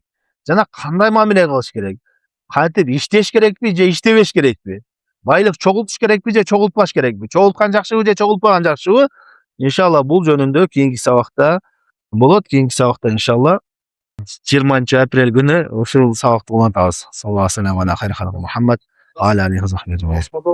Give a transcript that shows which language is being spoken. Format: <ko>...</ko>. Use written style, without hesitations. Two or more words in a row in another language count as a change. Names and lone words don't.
<ky>Жана кандай мамиле кылыш керек? Кантип иштеш керекпи же иштебеш керекпи? Байлык чогултуш керекпи же чогултпаш керекпи? Чогулткан жакшыбы же чогултпаган жакшыбы? Иншалла бул жөнүндө кийинки сабакта болот кийинки сабакта иншалла 20 апрель күнү ушул сабакты улантабыз.</ky> <ar>صلى الله عليه وعلى خير خلق محمد وعلى عليه وصحبه أجمعين.</ar>